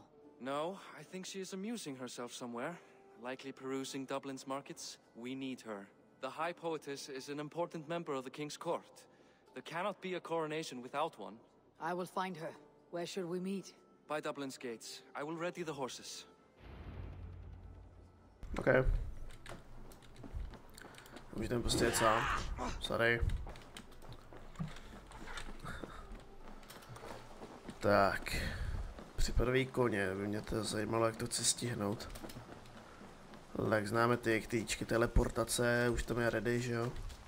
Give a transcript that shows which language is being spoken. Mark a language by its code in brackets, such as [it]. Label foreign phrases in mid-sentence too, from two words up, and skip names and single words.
[en] No, I think she is amusing herself somewhere. Likely perusing Dublin's markets. We need her. The High Poetess is an important member of the King's Court. There cannot be a coronation without one. I will find her. Where should we meet? By Dublin's gates. I will ready the horses. [cs] Okay. Už jdem prostě jet sám. Sorry. Tak. Připadový koně, by mě to zajímalo, jak to chci stihnout. Tak známe ty týčky, teleportace, už tam je ready, že jo?